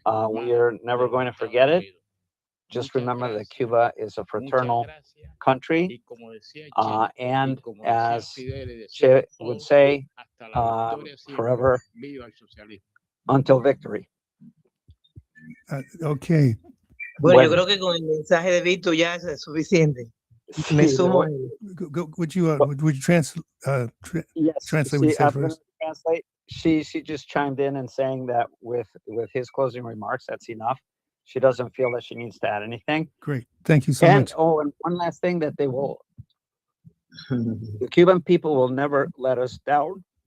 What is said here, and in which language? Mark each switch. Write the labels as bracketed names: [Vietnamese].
[English] We are never going to forget it. Just remember that Cuba is a fraternal country, and as Che would say, forever until victory. Okay. [Spanish] Bueno, yo creo que con el mensaje de Víctor ya es suficiente. Me sumo a él. [English] Would you translate what you said first? Translate. She just chimed in and saying that with his closing remarks, that's enough. She doesn't feel that she needs to add anything. Great. Thank you so much. Oh, and one last thing that they will, the Cuban people will never let us down.